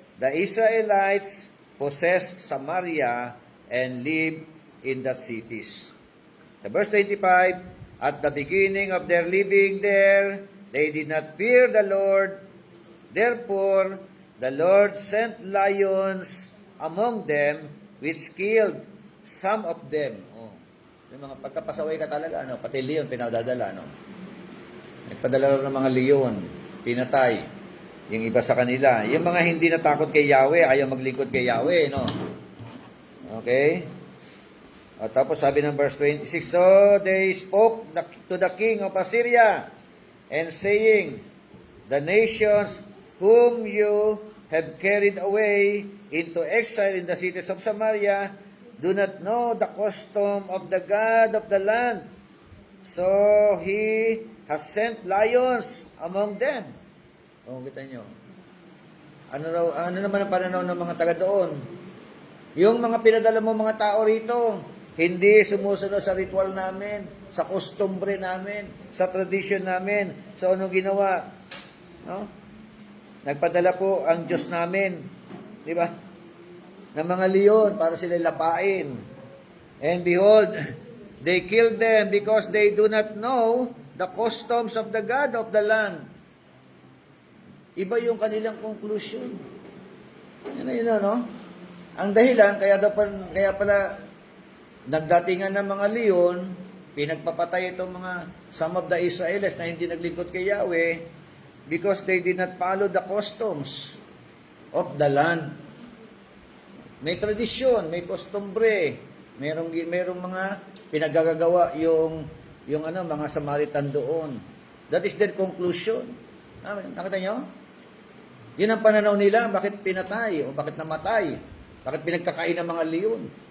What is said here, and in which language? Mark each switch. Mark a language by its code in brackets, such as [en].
[en] The Israelites possessed Samaria and lived in that cities. The verse 25, at the beginning of their living there, they did not fear the Lord. Therefore, the Lord sent lions among them, which killed some of them. Oh. [tl] Yung mga pagkapasaway ka talaga, pati leon pinadadala, nagpadala ng mga leon, pinatay. Yung iba sa kanila. Yung mga hindi natakot kay Yahweh, ayaw maglingkod kay Yahweh, no? Okay? At tapos sabi ng [en] verse 26, so they spoke to the king of Assyria, and saying, the nations whom you have carried away into exile in the cities of Samaria do not know the custom of the God of the land. So he has sent lions among them. [tl] O, kita nyo. Ano naman ang pananaw ng mga taga doon? Yung mga pinadala mo mga tao rito, hindi sumusunod sa ritual namin, sa costumbre namin, sa tradition namin. So ano ginawa? No? Nagpadala po ang Diyos namin, di ba? Ng mga leon para sila lapain. [en] And behold, they killed them because they do not know the customs of the God of the land. [tl] Iba yung kanilang conclusion. Yun, no? Ang dahilan, kaya pala nagdatingan ng mga leon, pinagpapatay itong mga [en] some of the Israelites [tl] na hindi naglingkod kay Yahweh, [en] because they did not follow the customs of the land. [tl] May tradisyon, may costumbre, merong mga pinagagagawa yung mga Samaritan doon. [en] That is their conclusion. [tl] Nakita nyo? Yun ang pananaw nila, bakit pinatay o bakit namatay, bakit pinagkakain ng mga leon.